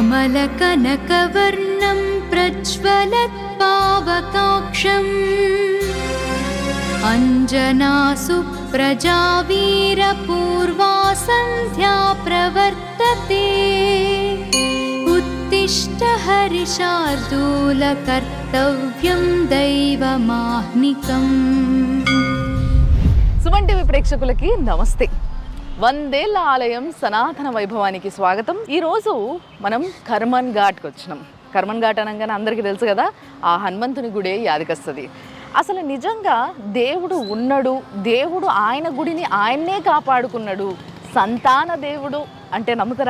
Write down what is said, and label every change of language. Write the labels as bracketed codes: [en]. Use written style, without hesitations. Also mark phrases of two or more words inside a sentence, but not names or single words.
[sa] नीलाचलकनकवर्णं प्रज्वलत्पावकाक्षम् अञ्जनासु प्रजा वीरपूर्वा सन्ध्या प्रवर्तते उत्तिष्ठ हरिशार्दूल कर्तव्यं दैवमाह्निकम्। [te] సుమన్ టీవీ ప్రేక్షకులకి నమస్తే. వందేళ్ల ఆలయం సనాతన వైభవానికి స్వాగతం. ఈరోజు మనం కర్మన్ ఘాట్కి వచ్చినాం. కర్మన్ ఘాట్ అనగానే అందరికీ తెలుసు కదా, ఆ హనుమంతుని గుడే యాదికొస్తుంది. అసలు నిజంగా దేవుడు ఉన్నాడు, దేవుడు ఆయన గుడిని ఆయన్నే కాపాడుకున్నాడు, సంతాన దేవుడు అంటే నమ్ముతారా?